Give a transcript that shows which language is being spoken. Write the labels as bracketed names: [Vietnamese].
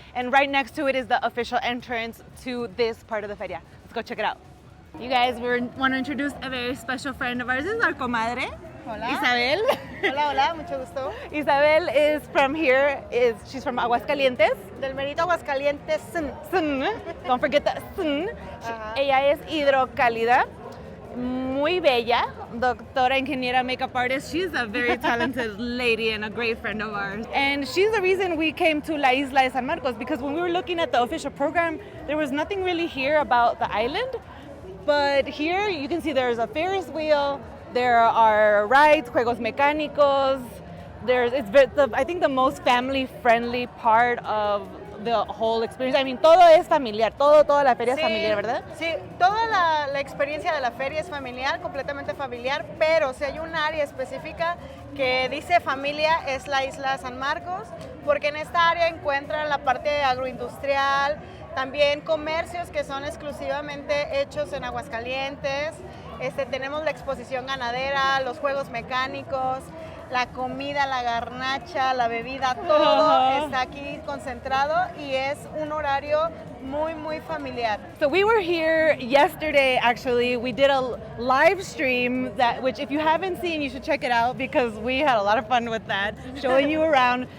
[English] And right next to it is the official entrance to this part of the feria. Let's go check it out. You guys, we want to introduce a very special friend of ours. This is our comadre, [Spanish] Hola. Isabel. Hola, hola, mucho gusto. [English] Isabel is from here, she's from Aguascalientes. [Spanish] Del merito Aguascalientes. [English] Don't forget the sun. [Spanish] Ella es hidrocálida, muy bella, doctora ingeniera, [English] makeup artist. She's a very talented lady and a great friend of ours. And she's the reason we came to La Isla de San Marcos, because when we were looking at the official program, there was nothing really here about the island. But here you can see there's a Ferris wheel, there are rides, [Spanish] juegos mecánicos. [English] I think the most family-friendly part of the whole experience. I mean, [Spanish] todo es familiar, toda la feria es familiar, ¿verdad? Sí, toda la experiencia de la feria es familiar, completamente familiar, pero si hay un área específica que dice familia es la Isla de San Marcos, porque en esta área encuentran la parte agroindustrial, también comercios que son exclusivamente hechos en Aguascalientes. Tenemos la exposición ganadera, los juegos mecánicos, la comida, la garnacha, la bebida, todo está aquí concentrado y es un horario muy, muy familiar. [English] So we were here yesterday, actually. We did a live stream, which if you haven't seen, you should check it out, because we had a lot of fun with that, showing you around.